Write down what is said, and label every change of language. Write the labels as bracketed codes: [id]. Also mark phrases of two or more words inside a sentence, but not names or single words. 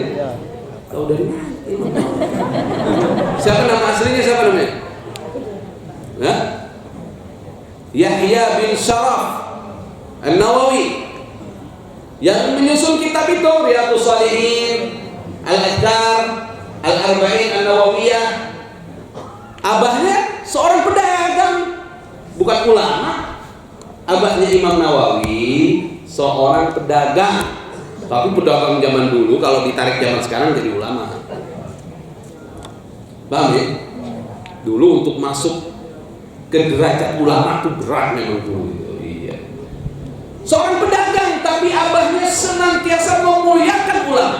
[id] Tahu dari mana? Imam Nawawi. Siapa nama aslinya, siapa namanya? Hah? Yahya bin Sharaf An-Nawawi yang menyusun kitab itu Riyadhus Shalihin, Al-Adhkar, Al-Arba'in An-Nawawiyah. Abahnya seorang pedagang, bukan ulama. Abahnya Imam Nawawi seorang pedagang, tapi pedagang zaman dulu kalau ditarik zaman sekarang jadi ulama. Paham ya? Dulu untuk masuk ke derajat ulama itu berat memang dulu. Iya. Seorang pedagang, tapi abahnya senantiasa memuliakan ulama.